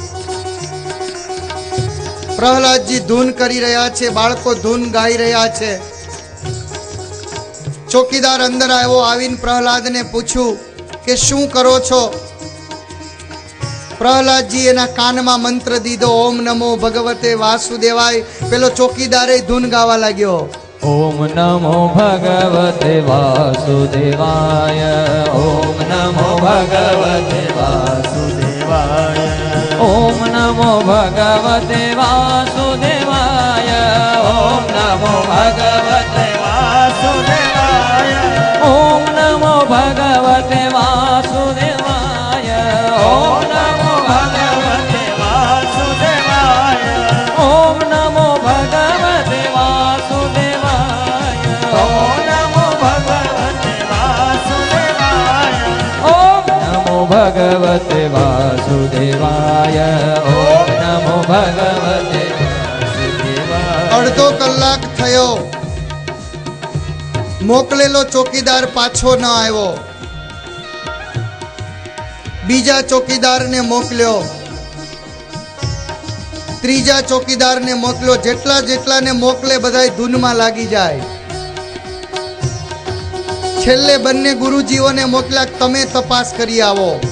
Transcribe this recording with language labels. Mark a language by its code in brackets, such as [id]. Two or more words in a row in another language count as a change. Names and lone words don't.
[gu] પ્રહલાદજી ધૂન કરી રહ્યા છે, બાળકો ધૂન ગાઈ રહ્યા છે. ચોકીદાર અંદર આવ્યો. આવીને પ્રહલાદને પૂછ્યું કે શું કરો છો. પ્રહલાદજી એના કાનમાં મંત્ર દીધો, [sa] ओम नमो भगवते वासुदेवाय. [gu] પેલો ચોકીદારે ધૂન ગાવા લાગ્યો. [sa] ओम नमो भगवते वासुदेवाय ओम नमो भगवते વાસુદેવાય ओम नमो भगवते वासुदेवाय ओम नमो भगवते વાસુદેવાય ओम नमो भगवते वासुदेवाय ओम नमो भगवते વાસુદેવાય ओम नमो भगवते वासुदेवाय ओ नमो भगवते वासुदेवाय ओम नमो भगवते वासुदेवाय ओम नमो भगवते वासुदेवाय [gu] અડધો કલાક થયો, મોકલેલો ચોકીદાર પાછો ન આવ્યો. બીજા ચોકીદારને મોકલ્યો, ત્રીજા ચોકીદારને મોકલ્યો. જેટલા જેટલાને મોકલે બધાય ધૂનમાં લાગી જાય. છેલ્લે બંને ગુરુજીઓને મોકલ્યા, તમે તપાસ કરી આવો.